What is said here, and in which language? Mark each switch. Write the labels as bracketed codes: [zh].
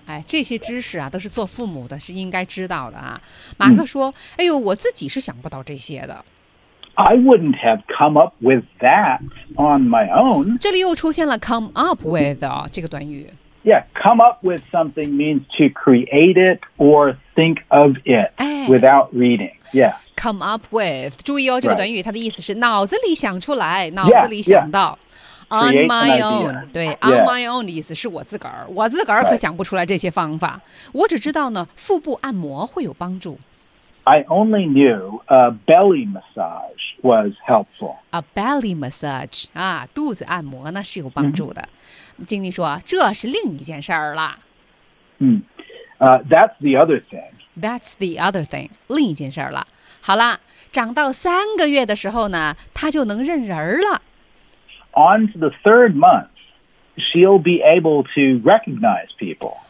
[zh] 哎，这些知识啊，都是做父母的是应该知道的啊。马克说，哎呦，我自己是想不到这些的。 [en] I wouldn't have come up with that on my own. [zh] 这里又出现了 come up with 这个短语。 [en] Yeah, come up with something means to create it or think of it without reading. Yeah. Come up with. [zh] 注意哦，这个短语它的意思是脑子里想出来，脑子里想到。 On my own. 对 ，on my own 的意思是我自个儿，我自个儿可想不出来这些方法。我只知道呢，腹部按摩会有帮助。 [en] I only knew a belly massage was helpful. [zh] A belly massage, 啊，肚子按摩那是有帮助的。Mm-hmm. 经理说，这是另一件事儿了。 [en] That's the other thing. That's the other thing, [zh] 另一件事儿了。好了，长到三个月的时候呢，他就能认人了。 [en] On to the third month, she'll be able to recognize people.